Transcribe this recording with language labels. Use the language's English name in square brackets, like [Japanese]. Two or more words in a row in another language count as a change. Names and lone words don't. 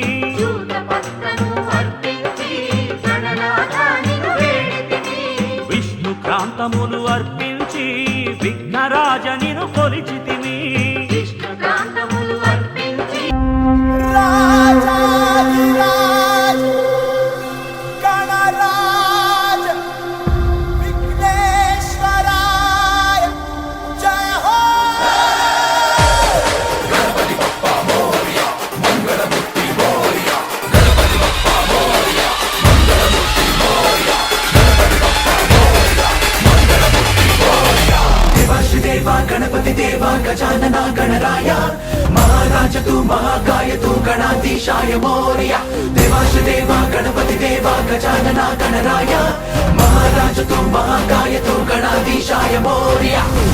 [Telugu] విష్ణు క్రాంతములు అర్పించి విఘ్నరాజనిను కొలిచితిని [Hindi] राजाधिराज गणराज विघ्नेश्वराय जय हो [Marathi] देवा गणपति देवा गजानना गणराय महाराज तू महाकाय तू गणाधीशाय मोरया देवाश देवा गणपति देवा गजानना गणराय महाराज तू महाकाय तू गणाधीशाय मोरया